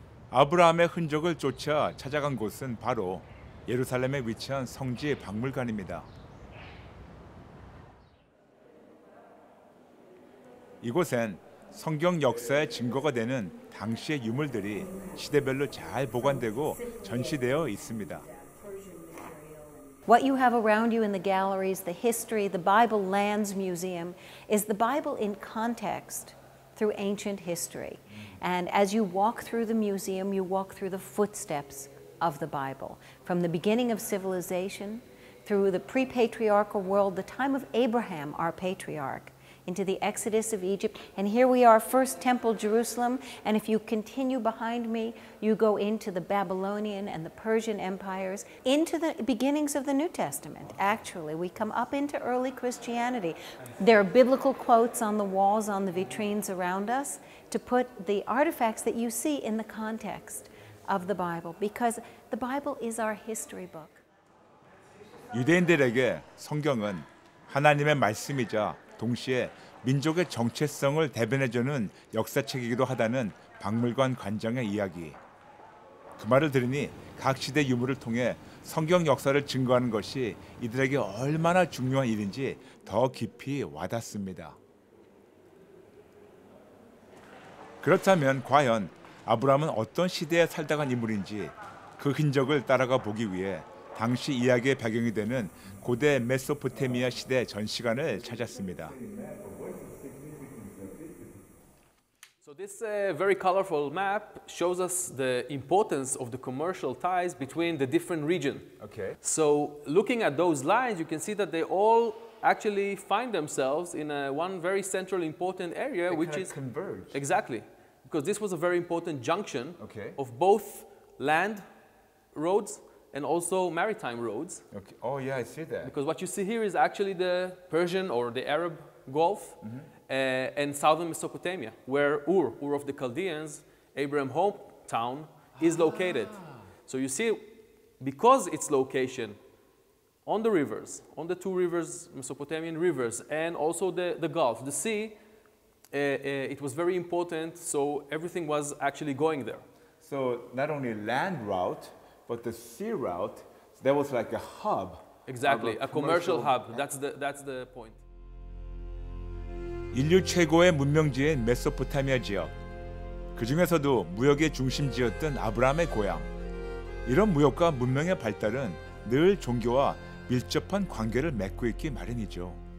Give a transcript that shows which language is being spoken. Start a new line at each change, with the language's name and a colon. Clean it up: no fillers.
Korean: 아브라함의 흔적을 쫓아 찾아간 곳은 바로 예루살렘에 위치한 성지 박물관입니다. 이곳엔 성경 역사의 증거가 되는 당시의 유물들이 시대별로 잘 보관되고 전시되어 있습니다.
English: What you have around you in the galleries, the history, the Bible Lands Museum, is the Bible in context through ancient history. And as you walk through the museum, you walk through the footsteps of the Bible, from the beginning of civilization through the pre-patriarchal world, the time of Abraham, our patriarch, into the Exodus of Egypt. And here we are, First Temple, Jerusalem. And if you continue behind me, you go into the Babylonian and the Persian empires, into the beginnings of the New Testament. Actually, we come up into early Christianity. There are biblical quotes on the walls, on the vitrines around us, to put the artifacts that you see in the context of the Bible, because the Bible is our history book.
Korean: 유대인들에게 성경은 하나님의 말씀이자 동시에 민족의 정체성을 대변해주는 역사책이기도 하다는 박물관 관장의 이야기. 그 말을 들으니 각 시대 유물을 통해 성경 역사를 증거하는 것이 이들에게 얼마나 중요한 일인지 더 깊이 와닿습니다. 그렇다면 과연 아브라함은 어떤 시대에 살다 간 인물인지 그 흔적을 따라가 보기 위해 당시 이야기의 배경이 되는 고대 메소포타미아 시대 전시관을 찾았습니다.
English: So this very colorful map shows us the importance of the commercial ties between the different regions. Okay. So looking at those lines, you can see that they all actually find themselves in one very central important area, They which kind is of converge. Exactly, because this was a very important junction Okay. of both land roads and also maritime roads. Okay. Oh yeah, I see that. Because what you see here is actually the Persian or the Arab Gulf, and southern Mesopotamia, where Ur of the Chaldeans, Abraham's hometown, is located. So you see, because its location on the rivers, on the two rivers, Mesopotamian rivers, and also the Gulf, the sea, it was very important, so everything was actually going there. So not only land route, but the sea route, that was like a hub. Exactly, a commercial hub. That's the point.
Korean: 인류 최고의 문명지인 메소포타미아 지역. 그 중에서도 무역의 중심지였던 아브라함의 고향. 이런 무역과 문명의 발달은 늘 종교와 밀접한 관계를 맺고 있기 마련이죠.